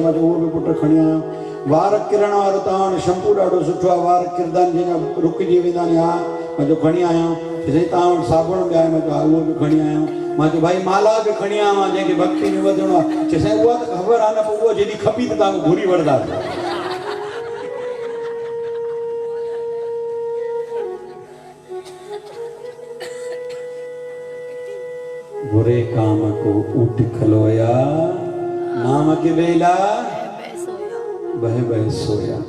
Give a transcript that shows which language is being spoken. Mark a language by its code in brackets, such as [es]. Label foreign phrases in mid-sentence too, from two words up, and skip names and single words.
[sd] मां चयो उहो बि पुटु खणी आया। वार किरण वारो तव्हां वटि शैम्पू ॾाढो सुठो आहे, वार किरंदा आहिनि जंहिंजा रुकिजी वेंदा आहिनि। हा मां चयो खणी आया। चई साईं तव्हां वटि साबुण बि आहे? मां चयो हा उहो बि खणी आया। मां चयो भाई माला बि खणी आवां जंहिंखे भक्ति में वधणो आहे। चए साईं उहा त ख़बर आहे न, पोइ उहा जॾहिं खपी त तव्हां घुरी वठंदा। [pa] बुरे काम को ऊट खलोया, नाम के बेला बह बह सोया।